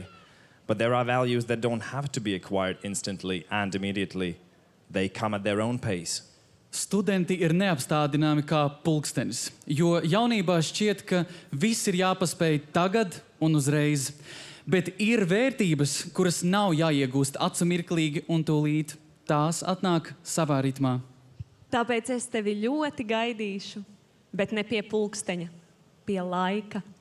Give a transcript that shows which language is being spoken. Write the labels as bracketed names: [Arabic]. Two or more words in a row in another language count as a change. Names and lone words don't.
[English] But there are values that don't have to be acquired instantly and immediately. They come at their own pace. [Latvian] Studenti ir neapstādināmi kā pulkstenis, jo jaunībā šķiet, ka viss ir jāpaspēj tagad un uzreiz. Bet ir vērtības, kuras nav jāiegūst acumirklīgi un tūlīt. Tās atnāk savā ritmā. Tāpēc es tevi ļoti gaidīšu, bet ne pie pulksteņa, pie laika.